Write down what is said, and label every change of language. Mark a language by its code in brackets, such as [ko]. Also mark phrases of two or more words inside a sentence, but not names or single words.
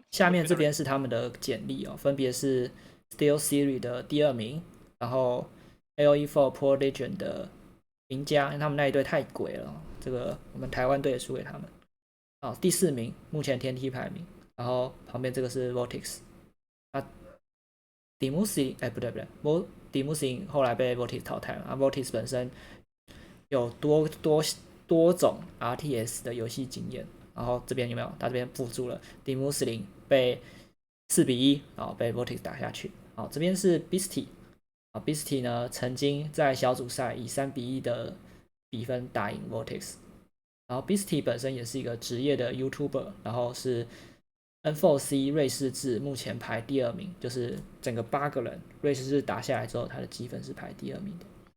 [zh] 下面这边是他们的简历哦，分别是 Steel Series 的第2名，然后 LE4 Pro Legend 的赢家，因为他们那一队太鬼了，这个我们台湾队也输给他们。哦，第4名，目前天梯排名，然后旁边这个是 VortiX。啊 d i m u s i 不对 d i m u s i 后来被 VortiX 淘汰了。VortiX 本身有多种 RTS 的游戏经验，然后这边有没有？他这边附注了 d i m u s i 被4-1，然后被 VortiX 打下去。好，这边是 Beasty。Beasty 呢曾经在小组赛以3-1的比分打赢 VortiX。然后 Beasty 本身也是一个职业的 YouTuber， 然后是 N4C 瑞士制目前排第2名，就是整个8个人瑞士制打下来之后，他的积分是排第2名的。